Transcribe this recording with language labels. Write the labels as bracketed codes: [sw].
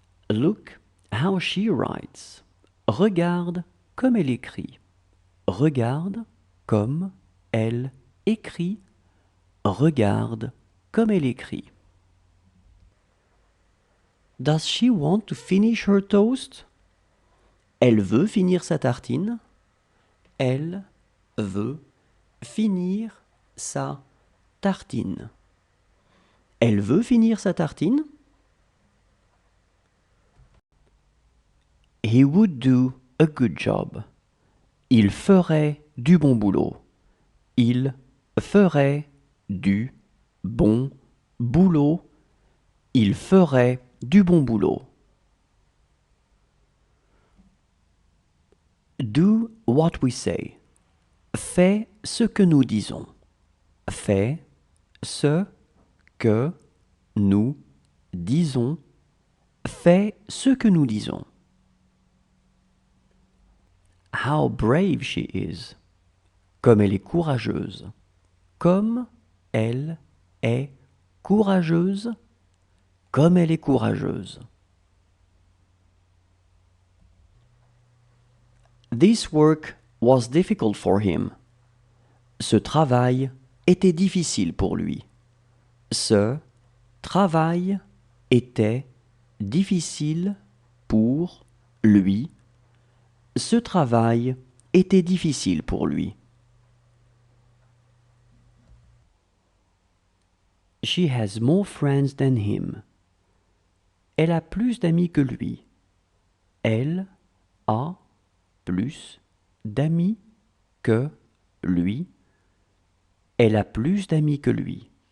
[en] Look how she writes. [fr] Regarde comme elle écrit. Regarde comme elle écrit. Regarde comme elle écrit. [en] Does she want to finish her toast? [fr] Elle veut finir sa tartine. Elle veut finir sa tartine. Elle veut finir sa tartine. [en] He would do a good job. [fr] Il ferait du bon boulot. Il ferait du bon boulot. Il ferait du bon boulot. [en] Do what we say. [fr] Fais ce que nous disons. Fais ce que nous disons. Fais ce que nous disons. [en] How brave she is. [fr] Comme elle est courageuse. Comme elle est courageuse. Comme elle est courageuse. [en] This work was difficult for him. [fr] Ce travail était difficile pour lui. Ce travail était difficile pour lui. Ce travail était difficile pour lui. [en] She has more friends than him. [fr] Elle a plus d'amis que lui. Elle a plus d'amis que lui. Elle a plus d'amis que lui.